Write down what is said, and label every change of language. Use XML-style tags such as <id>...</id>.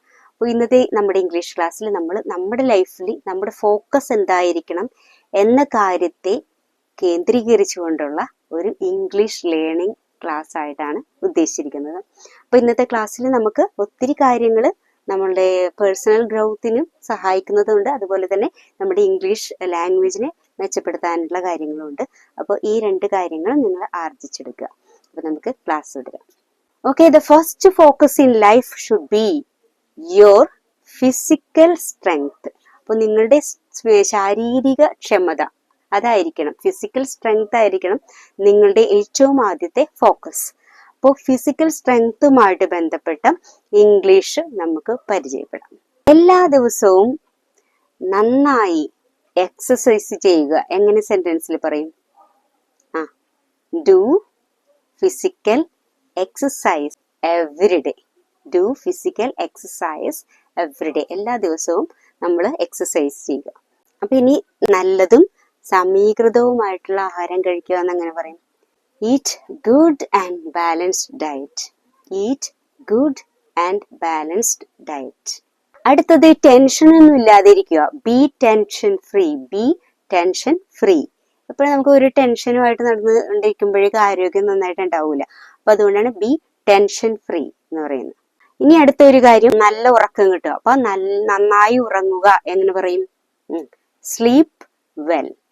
<ml>അപ്പോൾ ഇന്നത്തെ നമ്മുടെ ഇംഗ്ലീഷ് ക്ലാസ്സിൽ നമ്മൾ നമ്മുടെ ലൈഫിൽ നമ്മുടെ ഫോക്കസ് എന്തായിരിക്കണം എന്ന കാര്യത്തെ കേന്ദ്രീകരിച്ചുകൊണ്ടുള്ള ഒരു ഇംഗ്ലീഷ് ലേണിംഗ് ക്ലാസ് ആയിട്ടാണ് ഉദ്ദേശിച്ചിരിക്കുന്നത്. അപ്പോൾ ഇന്നത്തെ ക്ലാസ്സിൽ നമുക്ക് ഒത്തിരി കാര്യങ്ങൾ നമ്മളുടെ പേഴ്സണൽ ഗ്രോത്തിനും സഹായിക്കുന്നതുണ്ട്, അതുപോലെ തന്നെ നമ്മുടെ ഇംഗ്ലീഷ് ലാംഗ്വേജിനെ മെച്ചപ്പെടുത്താനുള്ള കാര്യങ്ങളുണ്ട്. അപ്പോൾ ഈ രണ്ട് കാര്യങ്ങൾ നിങ്ങൾ ആർജിച്ചെടുക്കുക. അപ്പോൾ നമുക്ക് ക്ലാസ് തുടരാം.</ml> <en>Okay, the first focus in life should be your physical strength.</en> <ml>അപ്പോൾ നിങ്ങളുടെ ശാരീരിക ക്ഷമത അതായിരിക്കണം, ഫിസിക്കൽ സ്ട്രെങ്ത് ആയിരിക്കണം നിങ്ങളുടെ ഏറ്റവും ആദ്യത്തെ ഫോക്കസ്. അപ്പോൾ ഫിസിക്കൽ സ്ട്രെങ്ത്തുമായിട്ട് ബന്ധപ്പെട്ട ഇംഗ്ലീഷ് നമുക്ക് പരിചയപ്പെടാം. എല്ലാ ദിവസവും നന്നായി എക്സസൈസ് ചെയ്യുക. എങ്ങനെ സെന്റൻസിൽ പറയും?</ml> <en>Do physical exercise every day. Do physical exercise every day.</en> <ml>എല്ലാ ദിവസവും നമ്മൾ എക്സസൈസ് ചെയ്യുക. അപ്പൊ ഇനി നല്ലതും സമീകൃതവുമായിട്ടുള്ള ആഹാരം കഴിക്കുക എന്നങ്ങനെ പറയും.</ml> <en>Eat good and balanced diet. Eat good and balanced diet.</en> <ml>അടുത്തത് ടെൻഷൻ ഒന്നും ഇല്ലാതിരിക്കുക.</ml> <en>Be tension free. Be tension free.</en> <ml>എപ്പോഴും നമുക്ക് ഒരു ടെൻഷനുമായിട്ട് നടന്നുകൊണ്ടിരിക്കുമ്പോഴേക്കും ആരോഗ്യം നന്നായിട്ട് ഉണ്ടാവില്ല. അപ്പൊ അതുകൊണ്ടാണ്</ml> <en>be tension free</en> <ml>എന്ന് പറയുന്നത്. ഇനി അടുത്ത ഒരു കാര്യം, നല്ല ഉറക്കം കിട്ടുക. അപ്പൊ നന്നായി ഉറങ്ങുക. എങ്ങനെ പറയും?</ml> <en>Sleep well.</en>